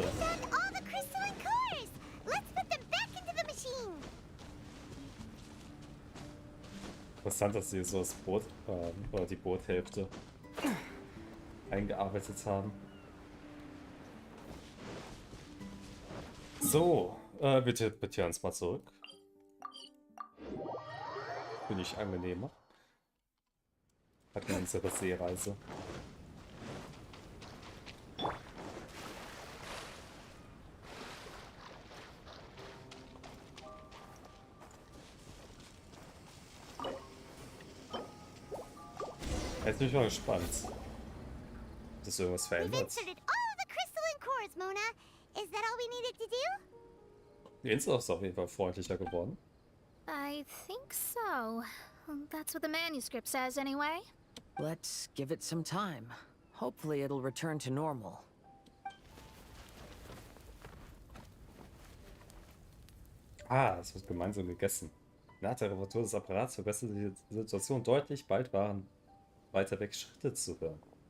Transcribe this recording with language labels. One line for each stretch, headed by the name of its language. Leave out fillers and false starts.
English: Found all the crystalline cores. Let's put them back into the machine.
German: Interessant, dass sie so das Boot oder die Boothälfte eingearbeitet haben. So, wir teleportieren uns mal zurück. Finde ich angenehmer. Hatten wir unsere Seereise. Jetzt bin ich mal gespannt, ob das irgendwas
English: We've
German: verändert.
English: inserted all the crystalline cores, Mona. Is that all we needed to do?
German: Die Insel ist auf jeden Fall freundlicher geworden.
English: I think so. That's what the manuscript says, anyway. Let's give it some time. Hopefully it'll return to normal.
German: Ah, es wird gemeinsam gegessen. Nach der Reparatur des Apparats verbesserte die Situation deutlich. Bald waren weiter weg Schritte zu hören.